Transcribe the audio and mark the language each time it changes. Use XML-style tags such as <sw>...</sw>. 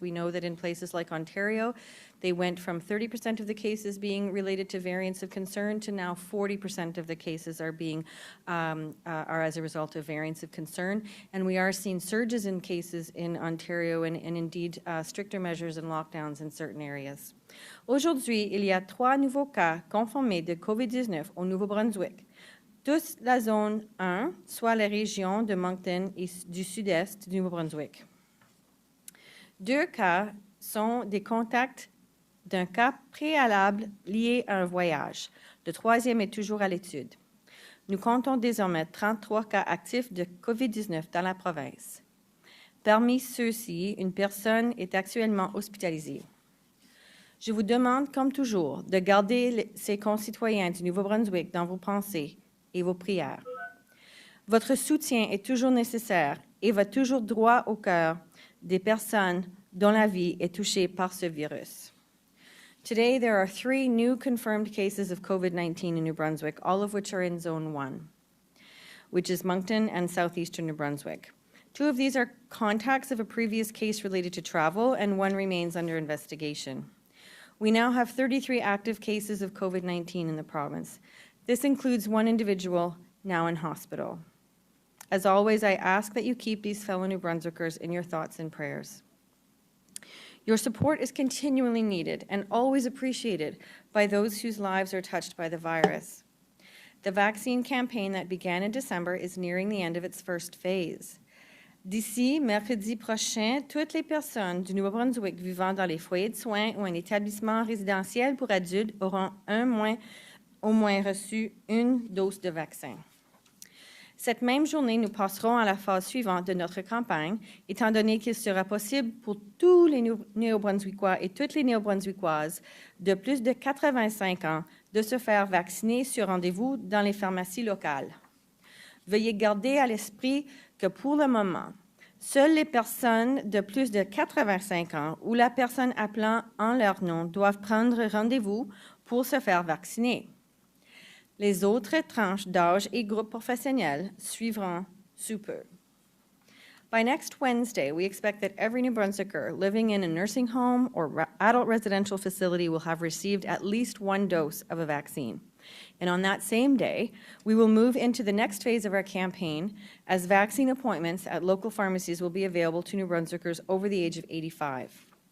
<en>We know that in places like Ontario, they went from 30% of the cases being related to variants of concern to now 40% of the cases are as a result of variants of concern, and we are seeing surges in cases in Ontario and indeed stricter measures and lockdowns in certain areas.</en> <fr>Aujourd'hui, il y a 3 nouveaux cas confirmés de COVID-19 au Nouveau-Brunswick, tous la zone 1, soit la région de Moncton et du sud-est du Nouveau-Brunswick. 2 cas sont des contacts d'un cas préalable lié à un voyage. Le 3e est toujours à l'étude. Nous comptons désormais 33 cas actifs de COVID-19 dans la province. Parmi ceux-ci, une personne est actuellement hospitalisée. Je vous demande, comme toujours, de garder ces concitoyens du Nouveau-Brunswick dans vos pensées et vos prières. Votre soutien est toujours nécessaire et va toujours droit au cœur des personnes dont la vie est touchée par ce virus.</fr> <en>Today, there are 3 new confirmed cases of COVID-19 in New Brunswick, all of which are in Zone 1, which is Moncton and southeastern New Brunswick. 2 of these are contacts of a previous case related to travel, and 1 remains under investigation. We now have 33 active cases of COVID-19 in the province. This includes 1 individual now in hospital. As always, I ask that you keep these fellow New Brunswickers in your thoughts and prayers. Your support is continually needed and always appreciated by those whose lives are touched by the virus. The vaccine campaign that began in December is nearing the end of its first phase.</en> <fr>D'ici mercredi prochain, toutes les personnes du Nouveau-Brunswick vivant dans les foyers de soins ou un établissement résidentiel pour adultes auront au moins reçu 1 dose de vaccin. Cette même journée, nous passerons à la phase suivante de notre campagne, étant donné qu'il sera possible pour tous les Néo-Brunswickois et toutes les Néo-Brunswickoises de plus de 85 ans de se faire vacciner sur rendez-vous dans les pharmacies locales. Veuillez garder à l'esprit que pour le moment, seules les personnes de plus de 85 ans ou la personne appelant en leur nom doivent prendre rendez-vous pour se faire vacciner. Les autres tranches d'âge et groupes professionnels suivront sous peu.</fr> <en>By next Wednesday, we expect that every New Brunswicker living in a nursing home or adult residential facility will have received at least 1 dose of a vaccine. And on that same day, we will move into the next phase of our campaign as vaccine appointments at local pharmacies will be available to New Brunswickers over the age of 85.</en>